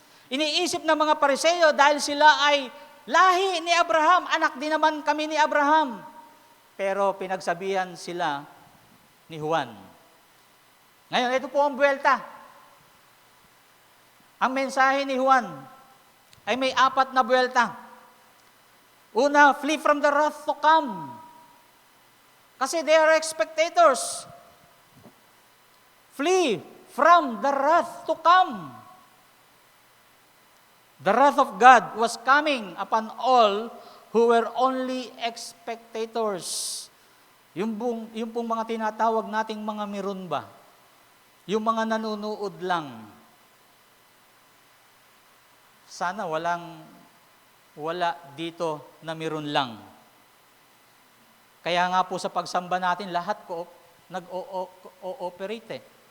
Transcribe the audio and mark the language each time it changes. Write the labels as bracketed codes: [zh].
[tl] Iniisip ng mga Pariseo dahil sila ay lahi ni Abraham, anak din naman kami ni Abraham. Pero pinagsabihan sila ni Juan. Ngayon, ito po ang buwelta. Ang mensahe ni Juan ay may 4 na buwelta. [en] Una, flee from the wrath to come. Kasi they are spectators. Flee from the wrath to come. The wrath of God was coming upon all who were only spectators. [tl] Yung pong mga tinatawag nating mga meron ba? Yung mga nanunood lang. Sana wala dito na meron lang. Kaya nga po sa pagsamba natin, lahat ko nag-ooperate.